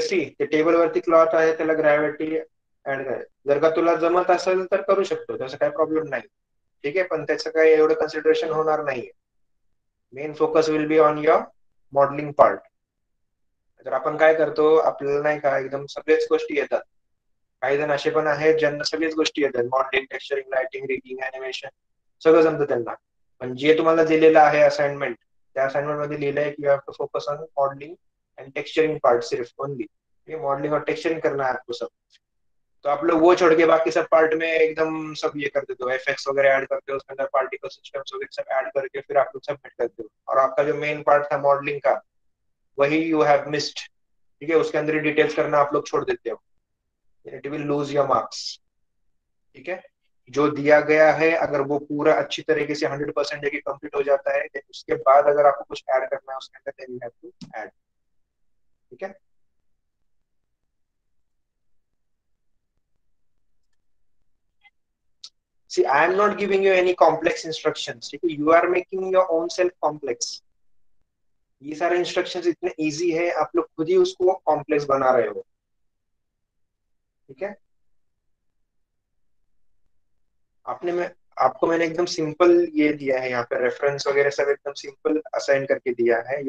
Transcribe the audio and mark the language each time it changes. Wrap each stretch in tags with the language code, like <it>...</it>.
<mr>C ते table वरती cloth आहे त्याला ग्रॅव्हिटी ऍड करायचं, जर का तुला जमत असेल तर करू शकतो, त्याचा काही प्रॉब्लेम नाही। ठीक आहे, पण त्याचं काही एवढं कन्सिडरेशन होणार नाहीये।</mr> <en>Main focus will be on your modelling part.</en> <mr>तर आपण काय करतो, आपल्याला नाही का एकदम सगळ्याच गोष्टी येतात। काही जण असे पण आहेत ज्यांना सगळ्याच गोष्टी येतात, modelling, texturing, lighting, rigging, animation सगळं जमतं त्यांना। पण जे तुम्हाला दिलेलं आहे असाइनमेंट, त्या असाइनमेंट मध्ये लिहिलंय की</mr> <en>you have to focus on modelling and texturing part</en> <mr>सिर्फ ओनली।</mr> <hi>ये मॉडलिंग और टेक्सचरिंग करना है आपको सब। तो आप लोग वो छोड़ के बाकी सब पार्ट में एकदम सब ये कर देते हो, एफएक्स वगैरह ऐड करते हो उसके अंदर, पार्टिकल सिस्टम्स वगैरह सब ऐड करके फिर आप लोग सबमिट करते हो, और आपका जो मेन पार्ट था मॉडलिंग का वही</hi> <en>You have missed.</en> <hi>ठीक है, उसके अंदर ही डिटेल्स करना आप लोग छोड़ देते हो,</hi> <en>It will lose your marks.</en> <hi>ठीक है, जो दिया गया है अगर वो पूरा अच्छी तरीके से 100% जगह कंप्लीट हो जाता है, then उसके बाद अगर आपको कुछ ऐड करना है उसके अंदर,</hi> <en>Then you have to add.</en> <hi>ठीक है,</hi> <en>see I am not giving you any complex instructions।</en> <hi>ठीक है,</hi> <en>you are making your own self complex।</en> <hi>ये सारे इंस्ट्रक्शंस इतने इजी है, आप लोग खुद ही उसको कॉम्प्लेक्स बना रहे हो। ठीक है, आपने मैं आपको मैंने एकदम सिंपल ये दिया है, यहाँ पे रेफरेंस वगैरह सब एकदम सिंपल असाइन करके दिया है।</hi>